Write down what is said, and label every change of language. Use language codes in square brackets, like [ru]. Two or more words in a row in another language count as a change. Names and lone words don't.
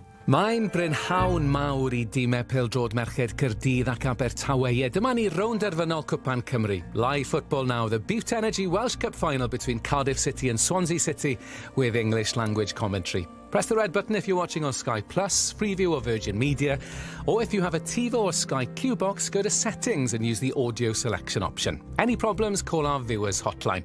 [cy] Mae'n brynhawn mawr I dîmau pêl-drod merched Caerdydd ac Abertawe. Dyma ni rownd derfynol Cwpan Cymru. [en] Live football now, the Bute Energy Welsh Cup final between Cardiff City and Swansea City with English language commentary. Press the red button if you're watching on Sky Plus, Freeview or Virgin Media, or if you have a TiVo or Sky Q box, go to settings and use the audio selection option. Any problems, call our viewers hotline.